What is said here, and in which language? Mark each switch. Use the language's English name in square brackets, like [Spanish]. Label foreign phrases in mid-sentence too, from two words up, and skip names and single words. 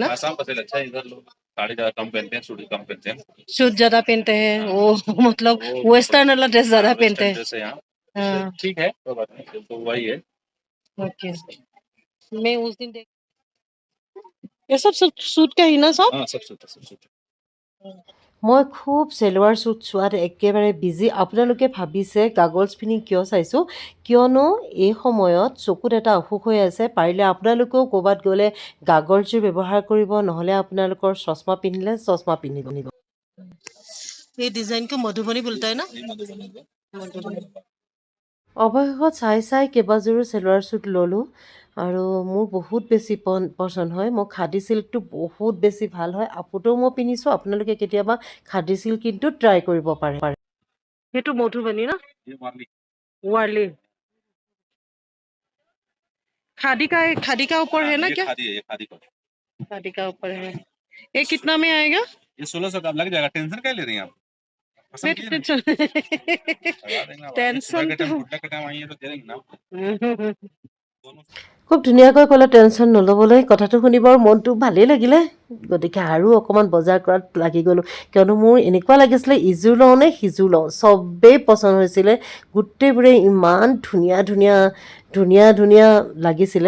[Hindi] आसाम का सेल अच्छा है इधर लोग साड़ी ज्यादा कम पहनते हैं सूट कम पहनते हैं सूट ज्यादा पहनते हैं वो मतलब वो वेस्टर्न वाला ड्रेस ज्यादा पहनते वेस्टर्न हैं। ड्रेस है यहाँ हाँ, ठीक है कोई बात नहीं तो वही है ओके। मैं उस दिन देख, ये सब सूट का ही ना सब? हाँ सब सूट सब सूट [Assamese] মই খুব চেলোৱাৰ চুট চোৱাত একেবাৰে বিজি। আপোনালোকে ভাবিছে গাগলছ পিন্ধি কিয় চাইছোঁ, কিয়নো এই সময়ত চকুত এটা অসুখ হৈ আছে। পাৰিলে আপোনালোকেও ক'ৰবাত গ'লে গাগলছযোৰ ব্যৱহাৰ কৰিব, নহ'লে আপোনালোকৰ চশমা পিন্ধিলে চশমা পিন্ধিব। [Hindi] ये डिजाइन को मधुबनी बोलता है ना? ये मधुबनी का मधुबनी। [Assamese] অৱশেষত চাই কেইবাযোৰো চেলোৱাৰ চুট ল'লোঁ আৰু মোৰ বহুত বেছি পচন্দ হয়। মই খাদী চিল্কটো বহুত বেছি ভাল হয়। আপুতেও মই পিন্ধিছোঁ, আপোনালোকে কেতিয়াবা খাদী চিল্ক কিন্তু ট্ৰাই কৰিব পাৰে। [Hindi] ये तो मधुबनी ना? ये वार्ली वार्ली। खादी का ऊपर है ना ये क्या? खादी है ये खादी का खादी का ऊपर है। ये कितना में आएगा? ये 1600 का लग जाएगा टेंशन क्या ले रही हैं आप पसंद कीजिए ना टेंशन लगा देंगे आप आइए, सुबह के टाइम तो घुटने के टाइम आइए तो दे देंगे ना दोनों [Assamese] খুব ধুনীয়াকৈ ক'লে টেনশ্যন নল'বলৈ। কথাটো শুনি বাৰু মনটো ভালেই লাগিলে, গতিকে আৰু অকণমান বজাৰ কৰাত লাগি গ'লোঁ। কিয়নো মোৰ এনেকুৱা লাগিছিলে ইযোৰ লওঁ নে সিযোৰ লওঁ, চবেই পচন্দ হৈছিলে। গোটেইবোৰে ইমান ধুনীয়া ধুনীয়া ধুনীয়া ধুনীয়া লাগিছিলে।